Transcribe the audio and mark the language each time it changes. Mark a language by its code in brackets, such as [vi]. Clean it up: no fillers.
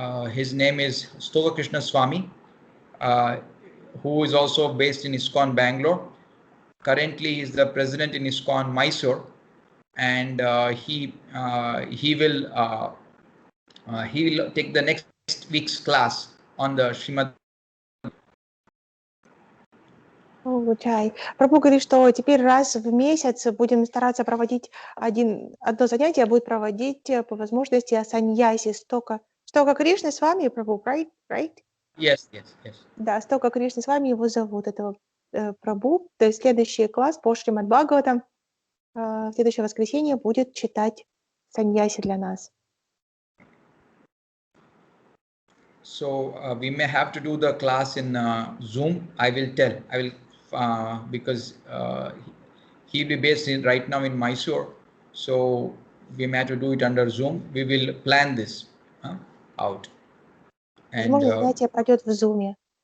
[en] His name is Stoka Krishna Swami, who is also based in ISKCON Bangalore. Currently, he is the president in ISKCON Mysore, and he will take the next week's class on the Shrimad. [ru] Чай. Прабху говорит, что теперь раз в месяц будем стараться проводить одно занятие, будет проводить по возможности саньяси Стока Кришны с вами, Прабху, [en] right? Yes. [ru] Да, Стока Кришны с вами, его зовут, этого Прабху. То есть следующий класс по Шримад Бхагаватам в следующее воскресенье будет читать саньяси для нас. [en] So we may have to do the class in Zoom. I will because he will be based right now in Mysore. So we may have to do it under Zoom. We will plan this out. [ru] Возможно, занятие пройдет в Zoom.